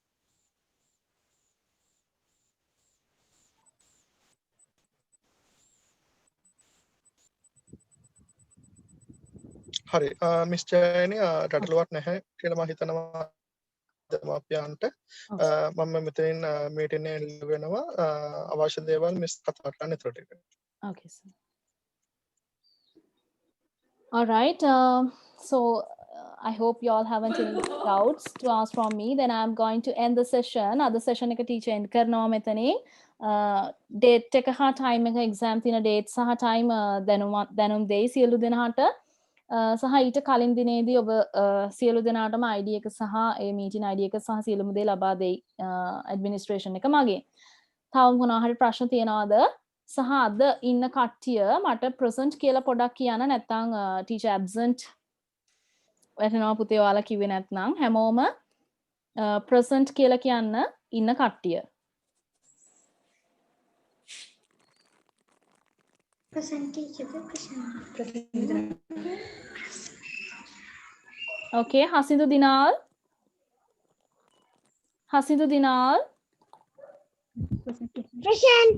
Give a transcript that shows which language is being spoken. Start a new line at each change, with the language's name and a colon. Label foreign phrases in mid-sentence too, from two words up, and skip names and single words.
Sinhala: හරි මිස් ජයනි රටලුවක් නැහැ කියලා මම හිතනවා දෙමාපියන්ට. මම මෙතනින් මීටින් එක වෙනවා අවශ්‍ය දේවල් මිස් කතා කරන්න ඒතර ටික.
English: Okay, sir. All right. So I hope you all haven't any doubts to ask from me. Then I'm going to end the session. Other session
Sinhala: එක teacher end කරනවා මෙතනින්. Date එක හා time එක exam තියෙන date සහ time දැනුම් දෙයි සියලු දෙනාට. සහ ඊට කලින් දිනේදී ඔබ සියලු දෙනාටම ID එක සහ ඒ
English: meeting ID
Sinhala: එක සහ සියලුම දේ ලබා දෙයි administration එක මගේ. තව මොනවා හරි ප්‍රශ්න තියනවාද? සහ අද ඉන්න කට්ටිය මට present කියලා පොඩක් කියන්න නැත්නම්
English: teacher absent
Sinhala: වැටෙනවා පුතේ ඔයාලා කිව්වේ නැත්නම් හැමෝම present කියලා කියන්න ඉන්න කට්ටිය.
English: Present teacher. Okay, Hasindu Dinal. Hasindu Dinal. Present.